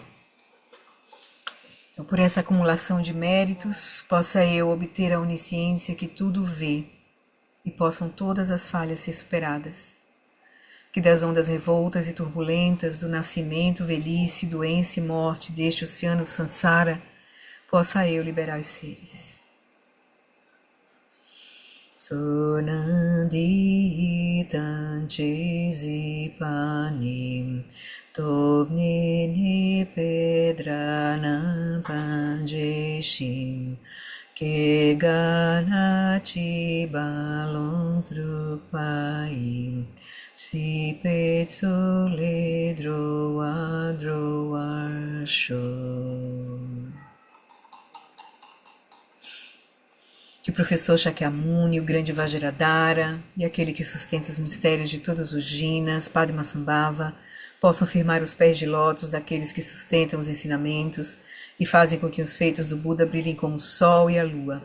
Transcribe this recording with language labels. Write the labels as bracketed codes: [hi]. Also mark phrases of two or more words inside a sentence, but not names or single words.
[pt] Então, por essa acumulação de méritos, possa eu obter a onisciência que tudo vê e possam todas as falhas ser superadas. Que das ondas revoltas e turbulentas do nascimento, velhice, doença e morte deste oceano do Sansara, possa eu liberar os seres. Sonanditan Chizipanim Tobnini Pedranam Panjeshim Keganachi Balon Trupaim Sipetsu Ledroa Droasho. Que o professor Shakyamuni, o grande Vajradhara e aquele que sustenta os mistérios de todos os jinas, Padmasambhava, possam firmar os pés de lótus daqueles que sustentam os ensinamentos e fazem com que os feitos do Buda brilhem como o sol e a lua.